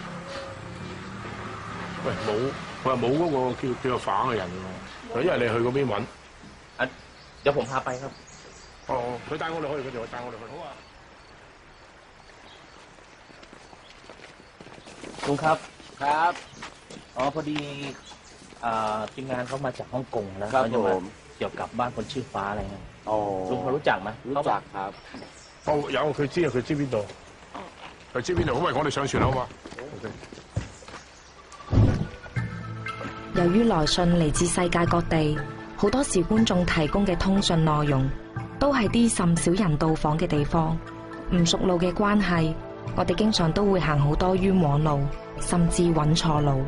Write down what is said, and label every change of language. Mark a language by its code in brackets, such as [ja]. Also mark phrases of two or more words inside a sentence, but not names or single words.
[yue] 喂，冇，佢話冇嗰個叫個反嘅人喎。佢因為你去嗰邊揾。 [th] เดี๋ยวผมพาไปครับ [yue] 哦，佢帶我哋去，佢就帶我哋去。好啊。 [th] ลุงครับครับอ๋อพอดีทีมงานเขามาจากฮ่องกงนะเขาจะมาเกี่ยวกับบ้านคนชื่อฟ้าอะไรเงี้ยลุงพอรู้จักไหมรู้จักครับ [yue] 哦，有佢知啊，佢知邊度？佢知邊度？喂，我哋上船好嘛？由於來信嚟自世界各地，好多時觀眾提供嘅通訊內容都係啲甚少人到訪嘅地方，唔熟路嘅關係，我哋經常都會行好多冤枉路，甚至揾錯路。